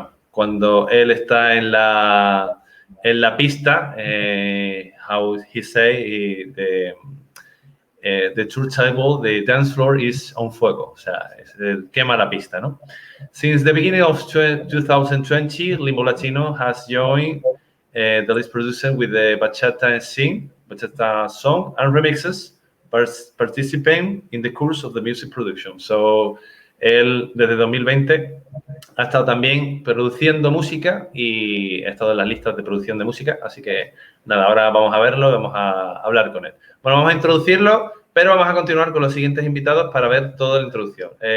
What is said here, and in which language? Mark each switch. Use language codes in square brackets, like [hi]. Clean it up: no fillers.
[es] Cuando él está en la pista, [en] how he say, the turntable, the dance floor is on [es] fuego, o sea, quema la pista, ¿no? [en] Since the beginning of 2020, Limbo Latino has joined the list producer with the Bachata scene, Bachata song and remixes, participating in the course of the music production. [es] So, él desde 2020 ha estado también produciendo música y ha estado en las listas de producción de música, así que nada, ahora vamos a verlo, vamos a hablar con él. Bueno, vamos a introducirlo, pero vamos a continuar con los siguientes invitados para ver toda la introducción.